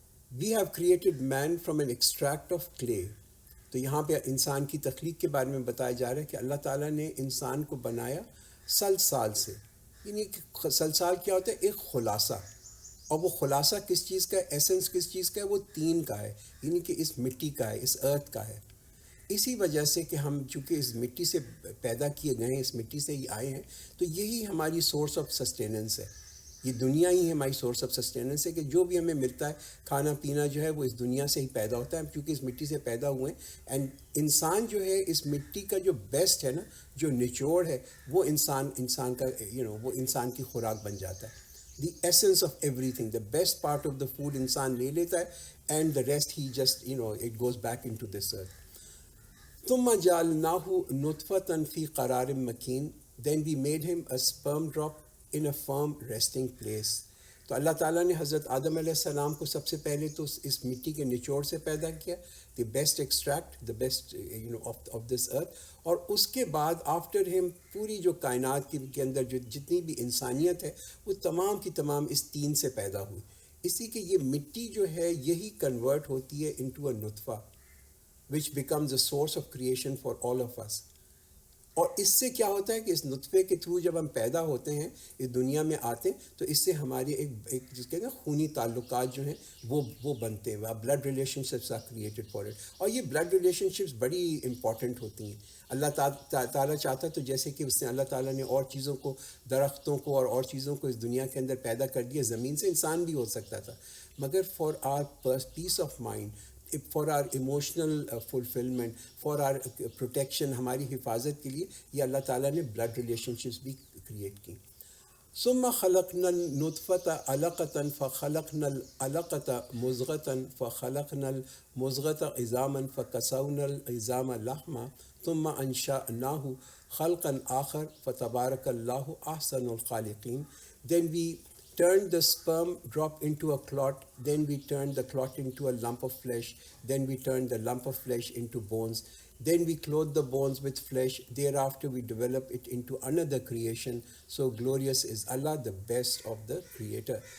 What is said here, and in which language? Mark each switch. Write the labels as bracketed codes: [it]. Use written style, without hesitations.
[en] We have created man from an extract of clay. [ur] تو یہاں پہ انسان کی تخلیق کے بارے میں بتایا جا رہا ہے کہ اللہ تعالیٰ نے انسان کو بنایا سلسال سے. یعنی سلسال کیا ہوتا ہے؟ ایک خلاصہ. اور وہ خلاصہ کس چیز کا ہے؟ ایسنس کس چیز کا ہے؟ وہ طین کا ہے، یعنی کہ اس مٹی کا ہے، اس ارتھ کا ہے. اسی وجہ سے کہ ہم چونکہ اس مٹی سے پیدا کیے گئے ہیں، اس مٹی سے ہی آئے ہیں، تو یہی ہماری سورس آف سسٹیننس ہے. یہ دنیا ہی ہماری سورس آف سسٹیننس ہے، کہ جو بھی ہمیں ملتا ہے کھانا پینا جو ہے وہ اس دنیا سے ہی پیدا ہوتا ہے، کیونکہ اس مٹی سے پیدا ہوئے ہیں. اینڈ انسان جو ہے اس مٹی کا جو بیسٹ ہے نا، جو نچوڑ ہے، وہ انسان کا وہ انسان کی خوراک بن جاتا ہے. [en] the essence of everything, the best part of the food [ur] انسان لے لیتا ہے، [en] And the rest ہی just it goes back into this earth. [ar] ثم جعلناه نطفة في قرار مکین، [en] then we made him a sperm drop in a firm resting place. [ur] تو اللہ تعالیٰ نے حضرت آدم علیہ السلام کو سب سے پہلے تو اس مٹی کے نچوڑ سے پیدا کیا، [en] the best extract, the best of this earth. [ur] اور اس کے بعد آفٹر ہم پوری جو کائنات کے اندر جو جتنی بھی انسانیت ہے وہ تمام کی تمام اس طین سے پیدا ہوئی. اسی کہ یہ مٹی جو ہے یہی کنورٹ ہوتی ہے [en] into a نطفہ which becomes the source of creation for all of us. [ur] اور اس سے کیا ہوتا ہے کہ اس نطفے کے تھرو جب ہم پیدا ہوتے ہیں، اس دنیا میں آتے ہیں، تو اس سے ہماری ایک جس کہتے ہیں خونی تعلقات جو ہیں وہ بنتے ہیں. [en] Blood relationships are created for it. [ur] اور یہ بلڈ ریلیشن شپس بڑی امپورٹنٹ ہوتی ہیں. اللہ تعالیٰ چاہتا تو جیسے کہ اس نے اللہ تعالیٰ نے اور چیزوں کو، درختوں کو اور چیزوں کو اس دنیا کے اندر پیدا کر دیا. زمین سے انسان بھی ہو سکتا تھا، مگر [en] for our peace of mind, for our emotional fulfilment, for our protection, [ur] ہماری حفاظت کے لیے یہ اللہ تعالیٰ نے بلڈ ریلیشن شپس بھی کریٹ کی. [ar] ثم خلقنا النطفة علقة فخلقنا العلقة مضغة فخلقنا المضغة عظاما فكسونا العظام لحما ثم انشأناه خلقا آخر فتبارك الله أحسن الخالقين. [en] Then we turned the sperm drop into a clot, then we turned the clot into a lump of flesh, then we turned the lump of flesh into bones, then we clothed the bones with flesh, thereafter we develop it into another creation, so glorious is Allah, the best of the creator.